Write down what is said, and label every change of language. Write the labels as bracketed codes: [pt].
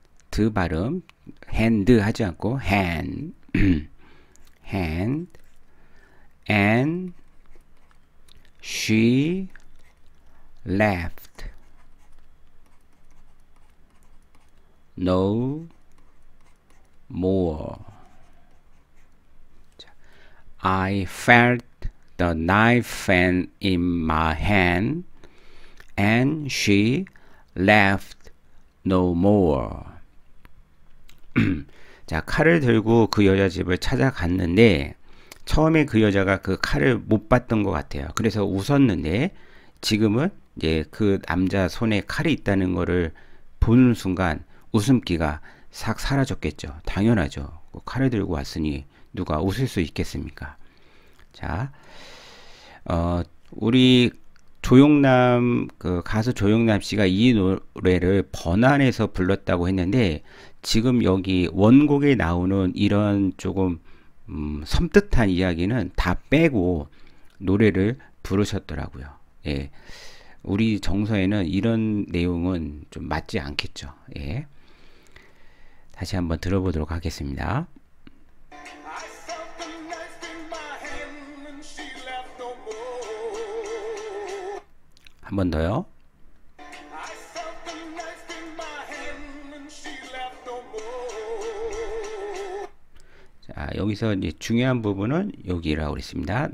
[ko] 드 발음 [en] hand [ko] 하지 않고 [en] hand hand and she left no more. I felt the knife in my hand and she left no more. [ko] 자, 칼을 들고 그 여자 집을 찾아갔는데 처음에 그 여자가 그 칼을 못 봤던 것 같아요. 그래서 웃었는데 지금은 이제 그 남자 손에 칼이 있다는 거를 보는 순간 웃음기가 싹 사라졌겠죠. 당연하죠. 칼을 들고 왔으니 누가 웃을 수 있겠습니까? 자, 우리 조용남, 그 가수 조용남 씨가 이 노래를 번안해서 불렀다고 했는데 지금 여기 원곡에 나오는 이런 조금 섬뜩한 이야기는 다 빼고 노래를 부르셨더라고요. 예. 우리 정서에는 이런 내용은 좀 맞지 않겠죠. 예. 다시 한번 들어보도록 하겠습니다. [en] I felt the knife in my hand and she laughed no more. [ko] 한 번 더요. [en] I felt the knife in my hand and she laughed no more. [ko] 자, 여기서 이제 중요한 부분은 여기라고 그랬습니다.